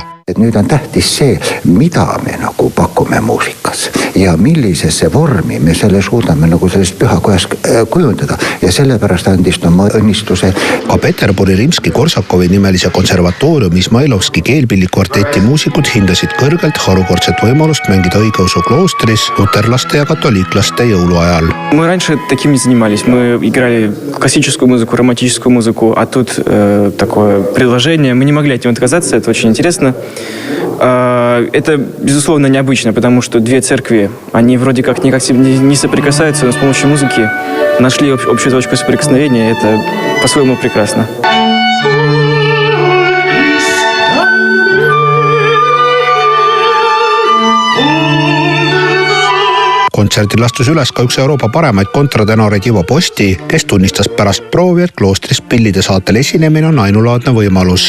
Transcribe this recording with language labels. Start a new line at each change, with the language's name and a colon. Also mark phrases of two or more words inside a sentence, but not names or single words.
Estonian: Nüüd on tähtis see, mida me nagu pakume muusikas ja millisesse vormi me selle suudame nagu sellest pühakojas kujundada ja sellepärast andis oma õnnistuse. Ka Peterburi Rimski-Korsakovi nimelise konservatooriumi Ismailovski keelpillikvarteti muusikud hindasid kõrgelt harukordset võimalust mängida õigeusu kloostris luterlaste ja katoliiklaste jõuluajal.
Russian: Мы раньше таким не занимались. Мы играли классическую музыку, романтическую музыку, а тут такое предложение. Мы не могли от него отказаться, это очень интересно. Это, безусловно, необычно, потому что две церкви, они вроде как никак не соприкасаются, но с помощью музыки нашли общую точку соприкосновения, и это по-своему прекрасно.
Estonian: Kontserdil astus üles ka üks Euroopa paremaid kontratenoreid Ivo Posti, kes tunnistas pärast proovi, et kloostris pillide saatel esinemine on ainulaadne võimalus.